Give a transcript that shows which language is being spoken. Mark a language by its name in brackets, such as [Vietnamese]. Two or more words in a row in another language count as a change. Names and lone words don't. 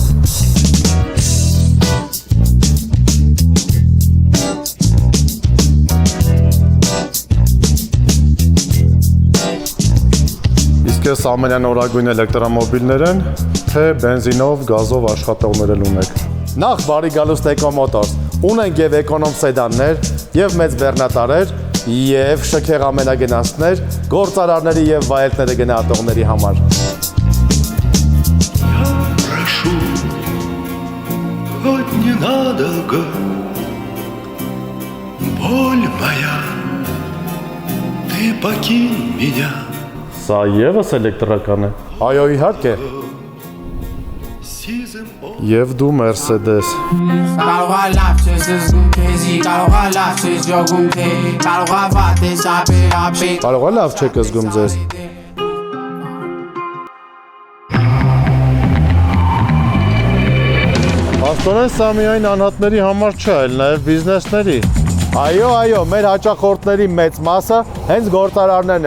[Armenian] Ես ամենանորագույն էլեկտրոմոբիլներ են, թե բենզինով, գազով աշխատողներ ունեք։ Նախ բարի գալուստ Eco Motors։ Ունենք եւ էկոնոմ սեդաններ, եւ մեծ բեռնատարեր, եւ շքեղ ամենագնացներ, գործարարների եւ վայելքները գնահատողների համար։ [Russian] Прошу, хоть ненадолго, боль моя, ты покинь меня. [Armenian] Սա եւս էլեկտրական է։ Այո, իհարկե։ Եվ դու Mercedes։ Կարող է լավ չեք զգում ձեզ։ Աստորեն սա միայն անհատների համար չէ, այլ նաև բիզնեսների։ Այո, մեր հաճախորդների մեծ մասը հենց գործարարներն